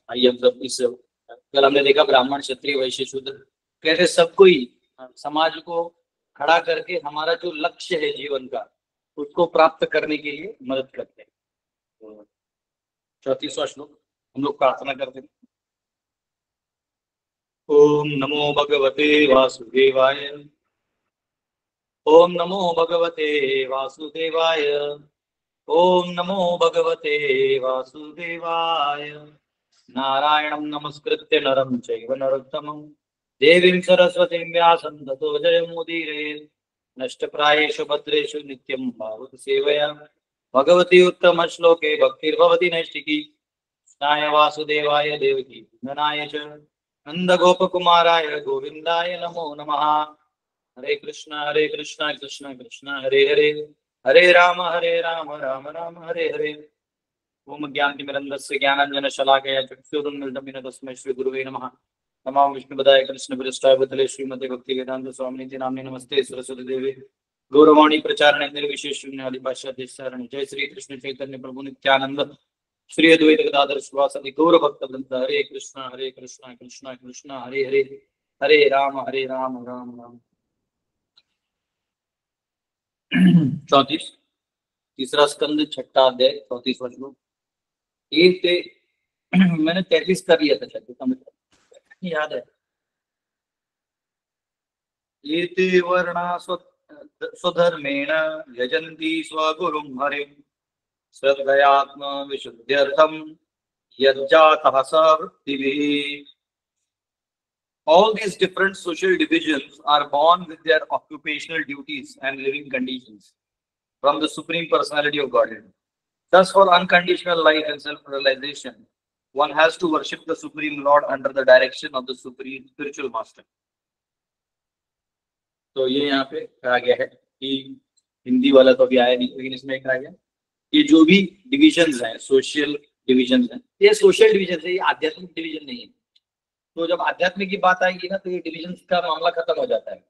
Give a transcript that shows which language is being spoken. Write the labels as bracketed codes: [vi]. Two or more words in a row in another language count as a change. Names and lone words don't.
[hi] आइए हम सब इस, कल हमने देखा ब्राह्मण क्षत्रिय वैश्य शूद्र, कहते सबको ही समाज को खड़ा करके हमारा जो लक्ष्य है जीवन का, उसको प्राप्त करने के लिए मदद करते हैं। तो 34वां श्लोक हम लोग प्रार्थना करते हैं। [sa] ओम नमो भगवते वासुदेवाय, ओम नमो भगवते वासुदेवाय, ओम नमो भगवते वासुदेवाय। नारायणं नमस्कृत्य नरं चैव नरोत्तमं देवीं सरस्वतीं व्यासं ततो जयमुदीरयेत्। नष्टप्रायेषु भद्रेषु नित्यं भावत सेवया भगवती उत्तम श्लोके भक्तिर्भवति नैष्टिकी। कृष्णाय वासुदेवाय देवकी नंदनाय च नंदगोपकुमाराय गोविन्दाय नमो नमः। हरे कृष्णा कृष्ण कृष्ण हरे हरे, हरे राम राम हरे हरे। ओम ज्ञानतिमिरन्धस्य ज्ञानाञ्जनशलाकया चक्षुरुन्मिलितं तस्मै श्रीगुरुवे नमः। नमो विष्णुपदाय कृष्णप्रेष्ठाय भूतले श्रीमते भक्तिवेदान्त स्वामिनिति नाम्ने नमस्ते सरस्वती देवे गौरवाणी प्रचारणे निर्विशेष शून्यादि पाश्चात्य सारणे। जय श्री कृष्ण चैतन्य प्रभु नित्यानंद श्री अद्वैत गदाधर श्रीवासदि गौर भक्त वृंद। हरे कृष्णा कृष्णा कृष्णा हरे हरे, हरे राम राम राम। [hi] 34 तीसरा स्कंद छठा अध्याय 34वां श्लोक। एक ते मैंने 33 कर लिया था शायद, याद है। [sa] एते वर्णा स्वधर्मेण यजन्ति स्वगुरुं हरिं श्रद्धयात्म विशुद्ध्यर्थं यज्जातः स वृत्तिभिः। [en] All these different social divisions are born with their occupational duties and living conditions from the Supreme Personality of Godhead. Thus, for unconditional life and self-realization, one has to worship the Supreme Lord under the direction of the Supreme Spiritual Master. [hi] तो ये यहाँ पे कहा गया है कि हिंदी वाला तो अभी आया नहीं, लेकिन इसमें कहा गया ये जो भी डिविजन्स हैं, [en] social divisions [hi] हैं, ये [en] social division [hi] है, ये आध्यात्मिक डिविजन नहीं है। तो जब आध्यात्म की बात आएगी ना, तो ये डिविजन का मामला खत्म हो जाता है।